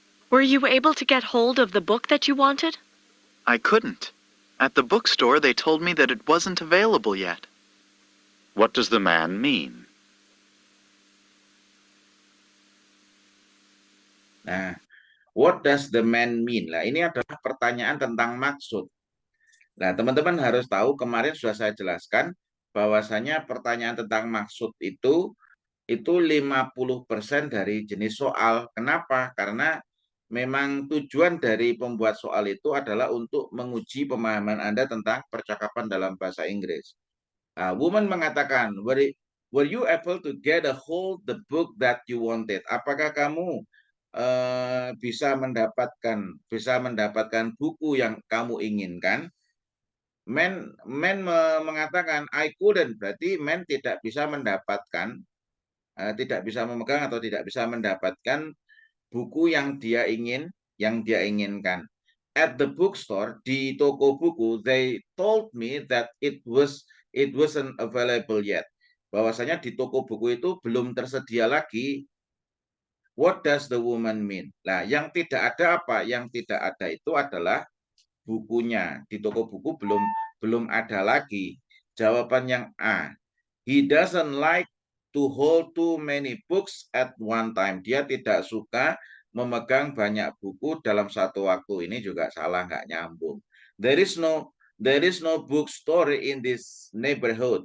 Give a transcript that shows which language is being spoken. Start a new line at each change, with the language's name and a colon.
English: Were you able to get hold of the book that you wanted? I couldn't. At the bookstore, they told me that it wasn't available yet. What does the man mean? Nah, what does the man mean?
Indonesian: Nah, ini adalah pertanyaan tentang maksud. Nah, teman-teman harus tahu, kemarin sudah saya jelaskan bahwasanya pertanyaan tentang maksud itu 50% dari jenis soal. Kenapa? Karena memang tujuan dari pembuat soal itu adalah untuk menguji pemahaman Anda tentang percakapan dalam bahasa Inggris.
English: Woman
Indonesian: mengatakan,
English: were you able to get a hold the book that you wanted?
Indonesian: Apakah kamu bisa mendapatkan buku yang kamu inginkan? Man mengatakan
English: I couldn't,
Indonesian: berarti man tidak bisa mendapatkan, tidak bisa memegang atau tidak bisa mendapatkan buku yang dia inginkan.
English: At the bookstore,
Indonesian: di toko buku,
English: they told me that it wasn't available yet.
Indonesian: Bahwasanya di toko buku itu belum tersedia lagi.
English: What does the woman mean?
Indonesian: Nah, yang tidak ada apa? Yang tidak ada itu adalah bukunya. Di toko buku belum ada lagi. Jawaban yang A.
English: He doesn't like to hold too many books at one time.
Indonesian: Dia tidak suka memegang banyak buku dalam satu waktu. Ini juga salah, nggak nyambung.
English: There is no bookstore in this neighborhood.